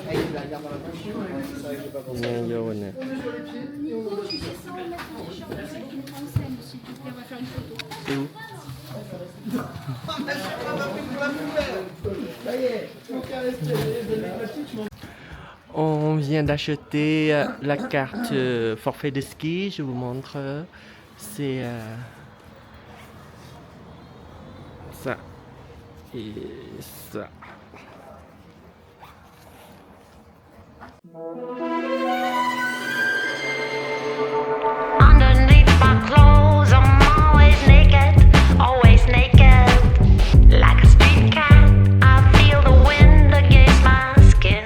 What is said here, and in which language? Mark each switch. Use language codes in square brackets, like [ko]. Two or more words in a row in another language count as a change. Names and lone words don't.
[vi] Ngang vô nè. [fr] On vient d'acheter la carte forfait de ski, je vous montre. C'est ça et ça. [en] Underneath my clothes, I'm always naked, like a street cat. I feel the wind against my skin.